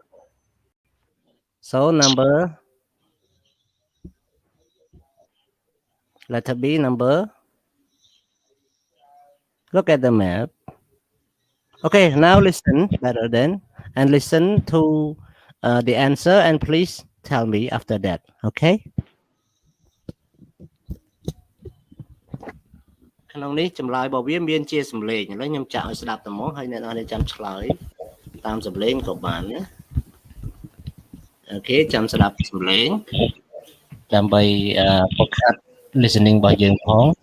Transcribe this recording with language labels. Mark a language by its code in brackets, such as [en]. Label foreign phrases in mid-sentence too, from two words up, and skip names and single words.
[en] So, number. Letter B, number. Look at the map. Okay, now listen better then. And listen to the answer and please tell me after that. [km] Okay? ក្នុងនេះចម្លើយរបស់វាមានជាសំឡេងឥឡូវខ្ញុំចាក់ឲ្យស្ដាប់តែហ្មងហើយអ្នកនរចាំឆ្លើយតាមសំឡេងក៏បានណាអូខេចាំស្ដាប់សំឡេងដើម្បីហ្វឹកហាត់ listening របស់យើងផង